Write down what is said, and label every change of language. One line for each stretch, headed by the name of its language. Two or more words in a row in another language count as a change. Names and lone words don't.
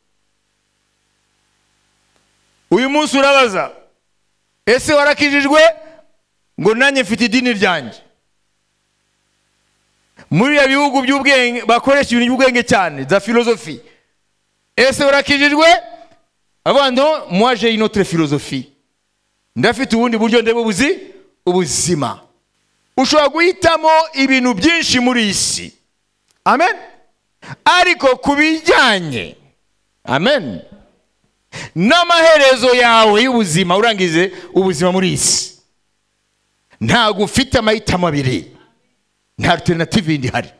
Kinyarwanda: Uyu munsi urabaza, ese warakijijwe? Ngo nanjye mfite idini ryanjye. Muri ya bihugu by'ubwenge bakoresha ibintu by'ubwenge cyane, za philosophie. Ese warakijijwe? Abando,
French: moi j'ai une autre philosophie.
Kinyarwanda: Ndafite ubundi buryo ndebe ubuzima. Ushobora guhitamo ibintu byinshi muri isi. Amen. Ariko kubijyanye, amen, n'amaherezo yawe y'ubuzima, urangize ubuzima muri isi, ntago ufite amahitamo abiri, nta alternative indi hari.